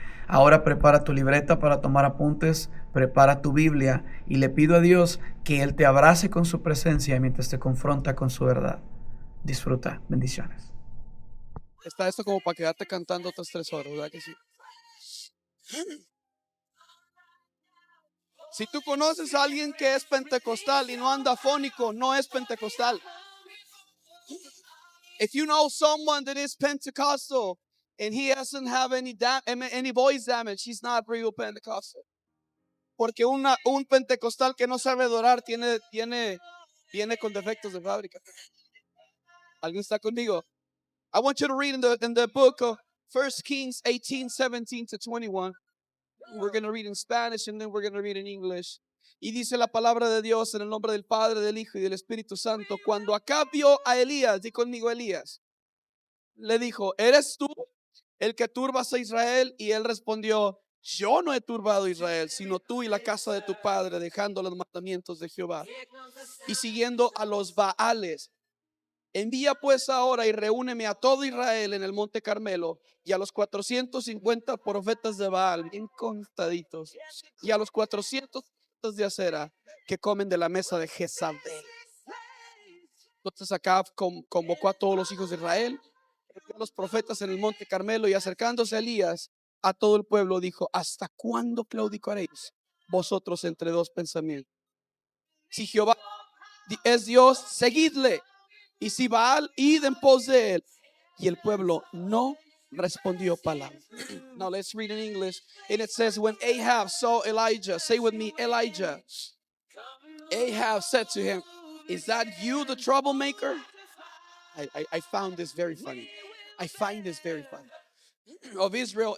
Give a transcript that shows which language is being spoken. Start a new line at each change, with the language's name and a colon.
Spanish: Ahora prepara tu libreta para tomar apuntes, prepara tu Biblia y le pido a Dios que Él te abrace con su presencia mientras te confronta con su verdad. Disfruta. Bendiciones. Está esto como para quedarte cantando otras 3 horas, ¿verdad que sí? Si tú conoces a alguien que es pentecostal y no anda fónico, no es pentecostal.
English: If you know someone that is Pentecostal and he doesn't have any voice damage, he's not real Pentecostal.
Spanish: Porque un pentecostal que no sabe adorar viene con defectos de fábrica. ¿Alguien está conmigo?
English: I want you to read in the book of 1 Kings 18:17-21. We're going to read in Spanish and then we're going to read in English.
Spanish: Y dice la palabra de Dios en el nombre del Padre, del Hijo y del Espíritu Santo. Cuando Acab vio a Elías, di conmigo Elías, le dijo: ¿eres tú el que turbas a Israel? Y él respondió: yo no he turbado a Israel, sino tú y la casa de tu padre, dejando los mandamientos de Jehová y siguiendo a los Baales. Envía pues ahora y reúneme a todo Israel en el monte Carmelo y a los 450 profetas de Baal, bien contaditos, y a los 400 profetas de acera que comen de la mesa de Jezabel. Entonces Acab convocó a todos los hijos de Israel, a los profetas en el monte Carmelo, y acercándose a Elías a todo el pueblo dijo: ¿hasta cuándo claudicaréis vosotros entre dos pensamientos? Si Jehová es Dios, seguidle, y si Baal, id en pos de él. Y el pueblo no respondió palabra.
English: Now let's read in English. And it says, when Ahab saw Elijah, say with me, Elijah. Ahab said to him, is that you, the troublemaker? I found this very funny. I find this very funny. Of Israel.